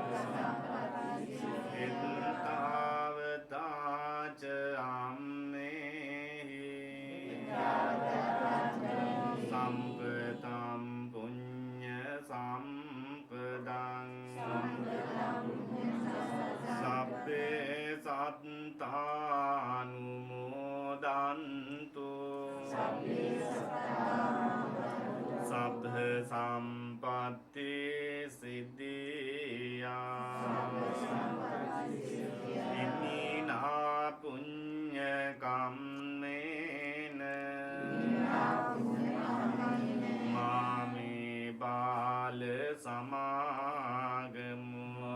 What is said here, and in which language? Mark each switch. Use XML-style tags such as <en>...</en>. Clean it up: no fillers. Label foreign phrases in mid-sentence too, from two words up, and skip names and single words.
<pi>එත්තාවතාච අම්මේහි සම්පතම් පුඤ්ඤ සම්පදං සබ්බේ සත්තානුමෝදන්තු සබ්බ සම්පත්ති සිද්ධියා ඉමිනා පුඤ්ඤ කම්මේන මාමේ බාල සමාගමු</pi>